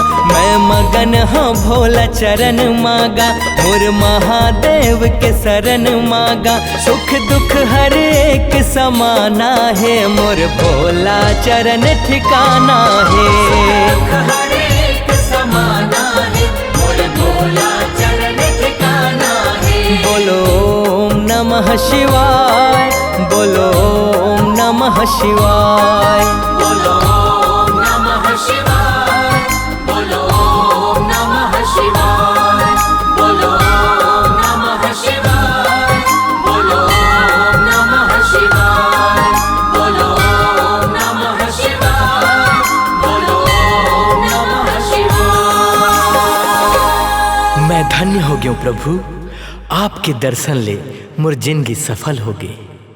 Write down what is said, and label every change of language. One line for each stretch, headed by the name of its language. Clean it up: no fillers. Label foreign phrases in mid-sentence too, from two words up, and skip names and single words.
Hindi: मैं मगन हूँ भोला चरण मांगा, और महादेव के शरण मांगा। सुख दुख हर एक समाना है, मोर भोला चरण ठिकाना ठिकाना है। हर एक समाना है, मोर भोला चरण ठिकाना है।
Sanskrit: बोलो ओम नमः शिवाय, बोलो ओम नमः शिवाय। बोलो ओम नमः शिवाय, बोलो ओम नमः शिवाय, बोलो ओम नमः शिवाय, बोलो ओम नमः शिवाय, बोलो ओम नमः शिवाय, बोलो ओम नमः शिवाय।
Hindi: मैं धन्य हो गया प्रभु, आपके दर्शन ले मोर जिंदगी सफल हो गई।